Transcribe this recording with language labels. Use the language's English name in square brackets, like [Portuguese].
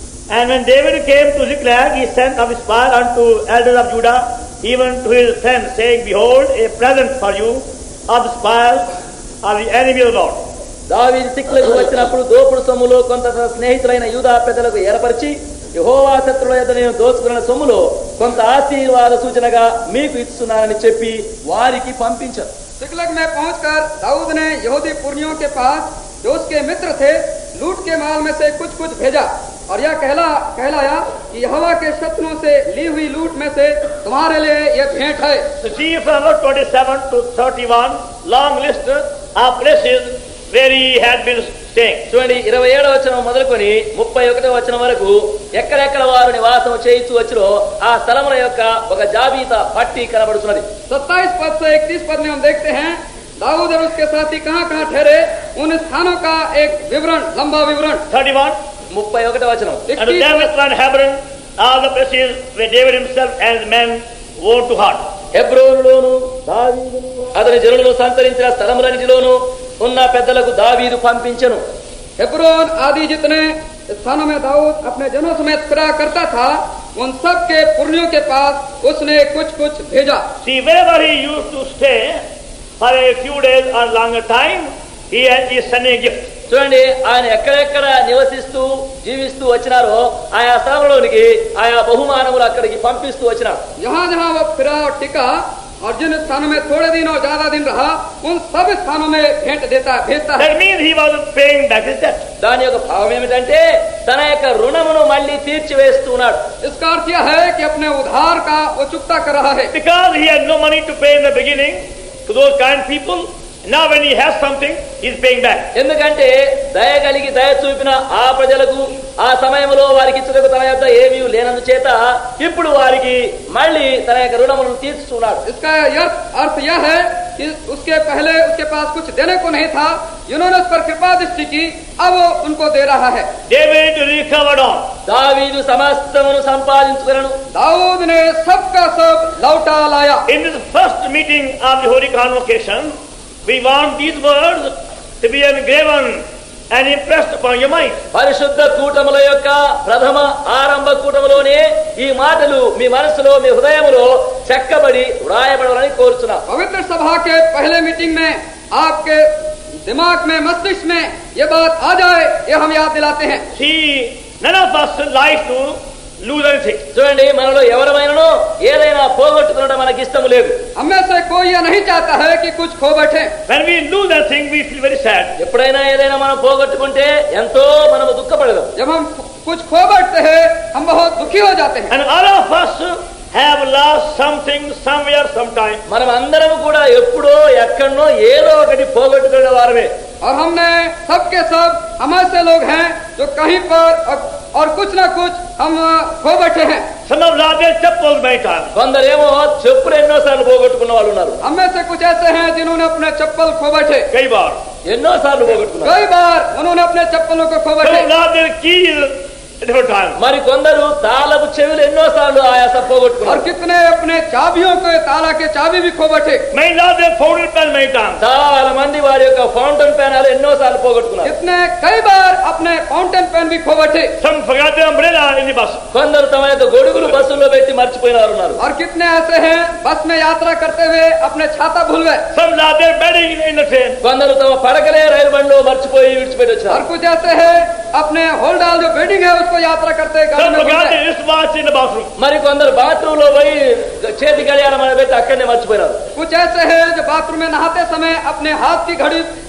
[English] And when David came to Ziklag, he sent of his fire unto elders of Judah, even to his friends, saying, Behold, a present for you of the spoil of the enemy of the Lord. [Telugu] దావీదు సిక్లకు వచ్చినప్పుడు దోపుడు సొమ్ములో కొంత తన స్నేహితులైన యూదా పెద్దలకు ఏర్పరిచి యెహోవా శత్రువుల యొద్ద నేను దోచుకున్న సొమ్ములో కొంత ఆశీర్వాద సూచనగా మీకు ఇస్తున్నానని చెప్పి వారికి పంపించారు. [Hindi] सिकलग में पहुंचकर दाऊद ने यहूदी पुरनियों के पास जो उसके मित्र थे लूट के माल में से कुछ कुछ भेजा और यह कहलाया कि यहोवा के शत्रुओं से ली हुई लूट में से तुम्हारे लिए यह भेंट है. [English] So see from verse 27 to 31, long list of places where he had been staying. [Telugu] చూడండి 27వ వచనం మొదలుకొని 31వ వచనం వరకు ఎక్కడెక్కడ వారు నివాసం చేయించు వచ్చురో ఆ స్థలముల యొక్క ఒక జాబితా పట్టి కనబడుతున్నది. [Hindi] 27 पद से 31 पद में हम देखते हैं दाऊद और उसके साथी कहाँ ठहरे, उन स्थानों का एक विवरण, लंबा विवरण. [English] 31. [Telugu] 31వ వచనం. [English] And the David and Hebron, all the places where David himself and his men went to halt. [Telugu] హెబ్రోనులోను దావీదును అతని జనులను సంతరించిన స్థలములన్నిటిలోను ఉన్న పెద్దలకు దావీదు పంపించెను. [Hindi] हेब्रोन आदि जितने स्थानों में दाऊद अपने जनों समेत फिरा करता था उन सब के पुरनियों के पास उसने कुछ कुछ भेजा. [English] See, wherever he used to stay for a few days or longer time, he is sending a gift. [Telugu] చూడండి ఆయన ఎక్కడెక్కడ నివసిస్తూ జీవిస్తూ వచ్చినారో ఆయా స్థలంలోనికి ఆయా బహుమానములు అక్కడికి పంపిస్తూ వచ్చినారు. [Hindi] जहाँ जहाँ वो फिरा और टिका और जिन स्थानों में थोड़े दिन और ज्यादा दिन रहा उन सब स्थानों में भेंट भेजता है. [English] That means he was paying back his debt. [Telugu] దాని యొక్క భావం ఏమిటంటే తన యొక్క రుణమును మళ్ళీ తీర్చివేస్తున్నాడు. [Hindi] इसका अर्थ यह है कि अपने उधार का वो चुकता कर रहा है. [English] Because he had no money to pay in the beginning to those kind people, now when he has something, he is paying back. [Telugu] ఎందుకంటే దయ కలిగి దయ చూపిన ఆ ప్రజలకు ఆ సమయంలో వారికి ఇచ్చుటకు తన యొక్క ఏమీ లేనందుచేత ఇప్పుడు వారికి మళ్ళీ తన యొక్క రుణములను తీర్చుతున్నాడు. [Hindi] इसका अर्थ यह है कि उसके पहले उसके पास कुछ देने को नहीं था, इन्होंने उस पर कृपा दृष्टि की, अब वो उनको दे रहा है. [English] David recovered all. [Telugu] దావీదు సమస్తమును సంపాదించుకొనెను. [Hindi] दाऊद ने सबका सब लौटा लाया. [English] In this first meeting of the Holy Convocation, we want these words to be engraven and impressed upon your mind. [Telugu] పరిశుద్ధ కూటముల యొక్క ప్రథమ ఆరంభ కూటములోనే ఈ మాటలు మీ మనసులో మీ హృదయములో చెక్కబడి వ్రాయబడాలని కోరుచున్నా. [Hindi] पवित्र सभा के पहले मीटिंग में आपके दिमाग में मस्तिष्क में ये बात आ जाए, ये हम याद दिलाते हैं. [English] See, none of us like to lose anything. [Telugu] చూడండి మనలో ఎవరమైనానో ఏదైనా పోగొట్టుకునడం మనకి ఇష్టం లేదు. [Hindi] हम में से कोई ये नहीं चाहता है कि कुछ खो बैठे. [English] When we lose anything, we feel very sad. [Telugu] ఎప్పుడైనా ఏదైనా మనం పోగొట్టుకుంటే ఎంతో మనము దుఃఖపడదాం. [Hindi] जब हम कुछ खो बैठते हैं हम बहुत दुखी हो जाते हैं. [English] And all of us have lost something somewhere sometime. [Telugu] మనం అందరం కూడా ఎప్పుడో ఎక్కడనో ఏదో ఒకటి పోగొట్టుకునే వారమే. [Hindi] और हमने सबके सब हम ऐसे लोग हैं जो कहीं पर और कुछ ना कुछ हम खो बैठे हैं. [English] Some have lost their chappals many times. [Telugu] కొందరేమో చెప్పులు ఎన్నోసార్లు పోగొట్టుకున్న వాళ్ళు ఉన్నారు. [Hindi] हम में से कुछ ऐसे हैं जिन्होंने अपने चप्पल खो बैठे. कई बार. [Telugu] ఎన్నోసార్లు పోగొట్టుకున్నారు. [Hindi] कई बार उन्होंने अपने चप्पलों को खो [English] Some [Hindi] बैठे. [English] have lost their keys at different times. [Telugu] మరి కొందరు తాళపు చెవులు ఎన్నోసార్లు ఆయాస [Hindi] और [Telugu] పోగొట్టుకున్నారు. [Hindi] कितने अपने चाबियों को ताला के चाबी भी खो बैठे. [English] Many lost their fountain pen many times. [Telugu] చాలా మంది వారి యొక్క ఫౌంటైన్ పెనాలు ఎన్నోసార్లు పోగొట్టుకున్నారు. [Hindi] कितने कई बार अपने फाउंटेन पेन भी खो बैठे. [English] Some forgot their umbrella in the bus. [Telugu] కొందరు తమ యొక్క గొడుగులు బస్సుల్లో పెట్టి మర్చిపోయిన వారు ఉన్నారు. [Hindi] और कितने ऐसे हैं बस में यात्रा करते हुए अपने छाता भूल गए. [English] Some lost their bedding in the train. [Telugu] కొందరు తమ పడకలే రైలు బండిలో మర్చిపోయి విడిచిపెట్టి [Hindi] और [Telugu] వచ్చారు. [Hindi] कुछ ऐसे हैं अपने होल डाल जो बेडिंग है उसको यात्रा करते गाड़ी [English] forgot [Hindi] गए. [English] their wristwatch in the bathroom. [Telugu] మరి కొందరు బాత్రూమ్ లో పోయి చేతి గడియారం అని పెట్టి అక్కడనే మర్చిపోయినారు. [Hindi] कुछ ऐसे हैं जो बाथरूम में नहाते समय अपने हाथ की घड़ी